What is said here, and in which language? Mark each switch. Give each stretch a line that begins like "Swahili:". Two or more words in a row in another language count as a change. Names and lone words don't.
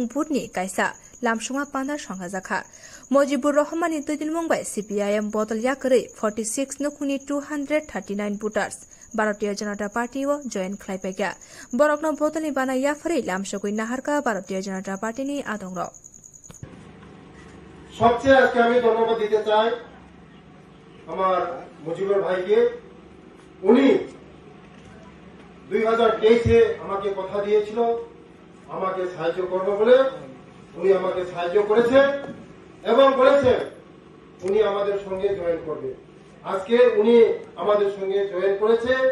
Kok Borok: butni kaisa lamsunga panda songhajaka Mojibur Rahmani tudin mungbai CPIM bodol yakari 46 nokuni 239 voters Bharatiya Janata Party o join khlaipaiga borokno bodolni bana yafari lamsokoi naharka Bharatiya Janata Party ni adongro
Bangla: সবচেয়ে আজকে আমি ধন্যবাদ দিতে চাই আমার মুজিবুর ভাইকে উনি 2023-এ আমাকে কথা দিয়েছিল আমাকে সাহায্য করবে বলে উনি আমাকে সাহায্য করেছে এবং বলেছে উনি আমাদের সঙ্গে জয়েন করবে আজকে উনি আমাদের সঙ্গে জয়েন করেছে